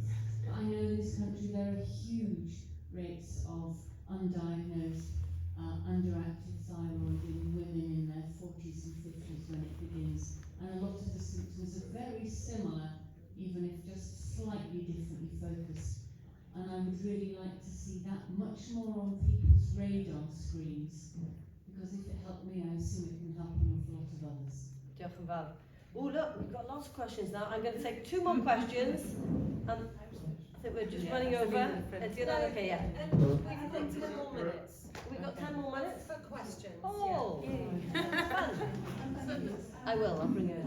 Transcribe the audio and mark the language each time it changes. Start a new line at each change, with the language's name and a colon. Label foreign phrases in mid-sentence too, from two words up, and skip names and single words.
English: But I know in this country there are huge rates of undiagnosed underactive thyroid in women in their 40s and 50s when it begins, and a lot of the symptoms are very similar, even if just slightly differently focused. And I would really like to see that much more on people's radar screens, because if it helped me, I assume it can help an awful lot of others.
Welsh: Diolch yn fawr.
English: Oh look, we've got lots of questions now. I'm going to take 2 more questions, and I think we're just running over. Is it okay? Yeah. We've got 10 more minutes. We've got 10 more minutes? For questions. Oh, fun. I will, I'll bring it.